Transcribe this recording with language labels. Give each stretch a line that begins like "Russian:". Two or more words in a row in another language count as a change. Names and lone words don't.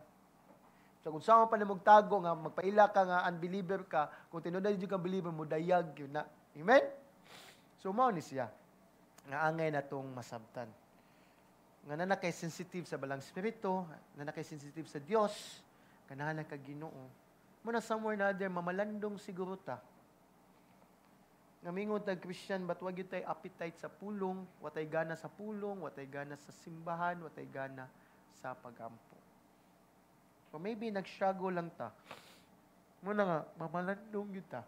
Cebuano: So kung saan pa na magtago nga magpaila ka nga unbeliever ka, kung tinuod jud ka believer mo dayag gyud na. Amen. So mao ni siya nga angay natong masabtan. Nga na kay sensitive sa balang spirito, na kay sensitive sa Dios, ganahan na ka Ginoo. Muna somewhere na there mamalandong siguro ta. Nga mingon tag Christian but wag gyud tay appetite sa pulong, watay gana sa pulong, watay gana sa simbahan, watay gana sa pagampo. So maybe nag-struggle lang ta. Muna nga mamalandong gyud ta.